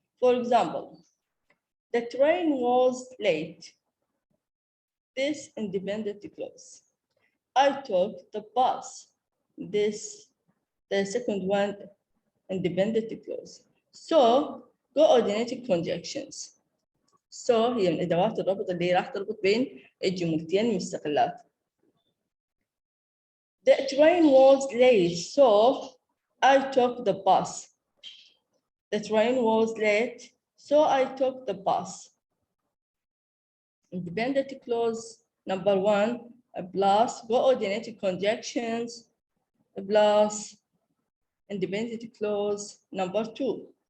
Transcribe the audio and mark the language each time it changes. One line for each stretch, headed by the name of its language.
English: For example, the train was late. This independent clause. I took the bus. This, the second one, independent clause. So, coordinating conjunctions.
Arabic: So هي من أدوات الربط اللي راح تربط بين الجملتين المستقلات.
English: The train was late, so I took the bus. The train was late, so I took the bus. Independent clause number 1 plus coordinated conjunctions plus independent clause number 2.